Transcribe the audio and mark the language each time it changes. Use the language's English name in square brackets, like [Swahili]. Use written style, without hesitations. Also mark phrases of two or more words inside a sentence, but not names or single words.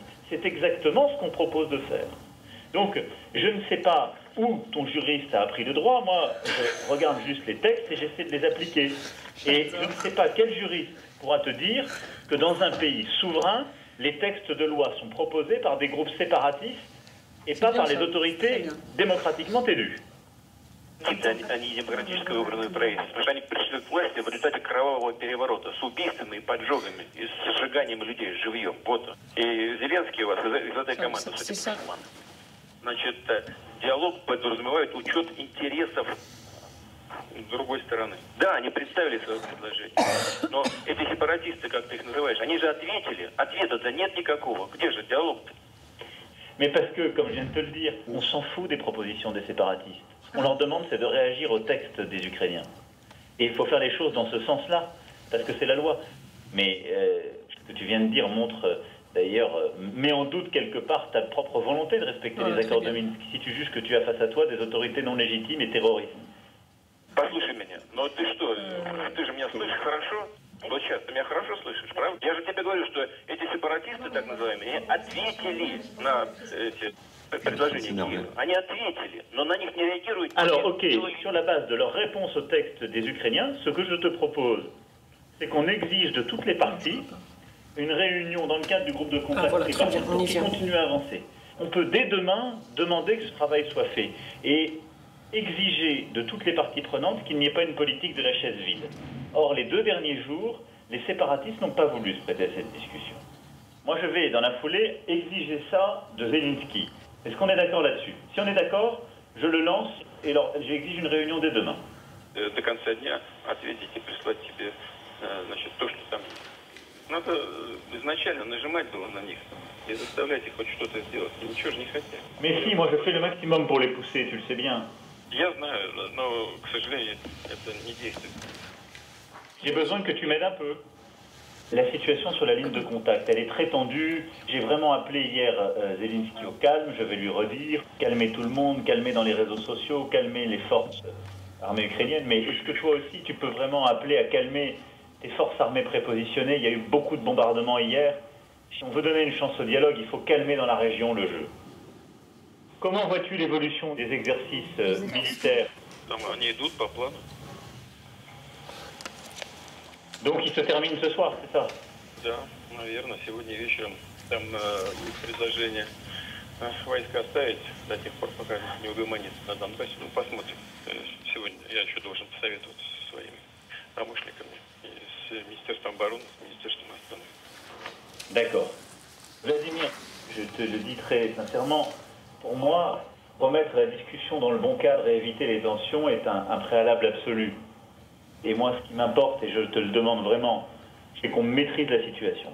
[French] C'est exactement ce qu'on propose de faire. Donc, je ne sais pas où ton juriste a appris le droit. Moi, je regarde juste les textes et j'essaie de les appliquer. Et je ne sais pas quel juriste pourra te dire que dans un pays souverain, les textes de loi sont proposés par des groupes séparatistes et pas par les autorités démocratiquement élues. [Russian] Они демократически выбранные правительства, потому что они пришли к власти в результате кровавого переворота с убийствами и поджогами, и с сжиганием людей живьем. Вот. И Зеленский у вас из этой команды, судя по всему. Значит, диалог подразумевает учет интересов другой стороны. Да, они представили свое предложение, но эти сепаратисты, как ты их называешь, они же ответили. Ответа-то нет никакого. Где же диалог-то? [French] Mais parce que, comme je viens de te le dire, on s'en fout des propositions des séparatistes. Ce qu'on leur demande, c'est de réagir au texte des Ukrainiens. Et il faut faire les choses dans ce sens-là, parce que c'est la loi. Mais ce que tu viens de dire montre, d'ailleurs, met en doute quelque part ta propre volonté de respecter les accords de Minsk, si tu juges que tu as face à toi des autorités non légitimes et terroristes. [Russian] Послушай меня, но ты что, ты же меня слышишь хорошо? Вот сейчас, ты меня хорошо слышишь, правда? Я же тебе говорю, что эти сепаратисты, так называемые, они ответили на эти предложения Киева. Они ответили, но на них не réagируют. [French] Alors, ok, sur la base de leur réponse au texte des Ukrainiens, ce que je te propose, c'est qu'on exige de toutes les parties une réunion dans le cadre du groupe de contact tripartite pour qu'ils continuent à avancer. On peut dès demain demander que ce travail soit fait et exiger de toutes les parties prenantes qu'il n'y ait pas une politique de la chaise vide. Or, les 2 derniers jours, les séparatistes n'ont pas voulu se prêter à cette discussion. Moi, je vais, dans la foulée, exiger ça de Zelensky. Est-ce qu'on est d'accord là-dessus? Si on est d'accord, je le lance et j'exige une réunion dès demain. [Russian] До конца дня ответить и прислать тебе, значит, то, что там. Надо изначально нажимать было на них и заставлять их хоть что-то сделать. И ничего же не хотят. [French] Mais si, moi je fais le maximum pour les pousser, tu le sais bien. [Russian] Я знаю, но, к сожалению, это не действует. [French] J'ai besoin que tu m'aides un peu. La situation sur la ligne de contact, elle est très tendue. J'ai vraiment appelé hier Zelensky au calme, je vais lui redire. Calmer tout le monde, calmer dans les réseaux sociaux, calmer les forces armées ukrainiennes. Mais est-ce que toi aussi, tu peux vraiment appeler à calmer tes forces armées prépositionnées? Il y a eu beaucoup de bombardements hier. Si on veut donner une chance au dialogue, il faut calmer dans la région le jeu. Comment vois-tu l'évolution des exercices militaires? [Russian] Они идут по плану. [French] Donc il se termine ce soir, c'est ça? [Russian] Да, наверное, сегодня вечером там есть предложение войска оставить до тех пор, пока не угомонится на Донбассе. Ну, посмотрим. Сегодня я еще должен посоветоваться со своими промышленниками, и с Министерством обороны, с Министерством обороны. [French] D'accord. Vladimir, je te le dis très sincèrement, pour moi, remettre la discussion dans le bon cadre et éviter les tensions est un préalable absolu. Et moi, ce qui m'importe, et je te le demande vraiment, c'est qu'on maîtrise la situation.